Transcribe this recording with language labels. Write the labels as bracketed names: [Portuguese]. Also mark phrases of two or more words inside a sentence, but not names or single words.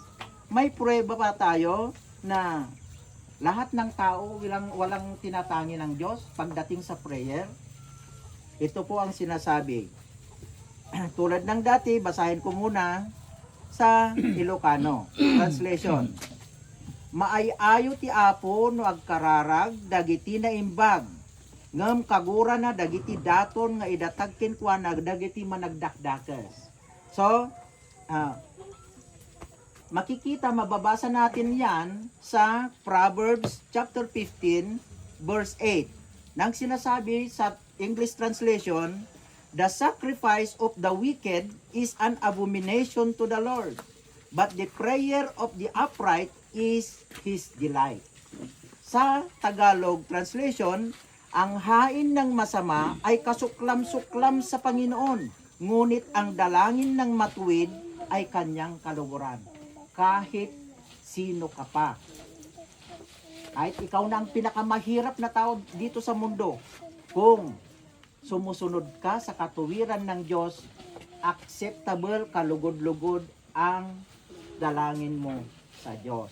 [Filipino] May pruweba pa tayo na lahat ng tao walang tinatangi ng Diyos pagdating sa prayer. Ito po ang sinasabi. Tulad ng dati, basahin ko muna sa [English] Ilocano translation. [Iloko] Maayayo ti Apo no agkararag dagiti na imbag ngem kagura na dagiti daton nga idatag kenkuana dagiti managdakdakes. [Filipino] So, makikita, mababasa natin yan sa Proverbs [English] chapter 15 verse 8. [Filipino] Nang sinasabi sa [English] English translation, the sacrifice of the wicked is an abomination to the Lord, but the prayer of the upright is His delight. [Filipino] Sa [English] Tagalog translation, [Filipino] ang hain ng masama ay kasuklam-suklam sa Panginoon, ngunit ang dalangin ng matuwid ay kanyang kaluguran. Kahit sino ka pa. Kahit ikaw na ang pinakamahirap na tao dito sa mundo, kung sumusunod ka sa katuwiran ng Diyos, acceptable, kalugod-lugod ang dalangin mo sa Diyos.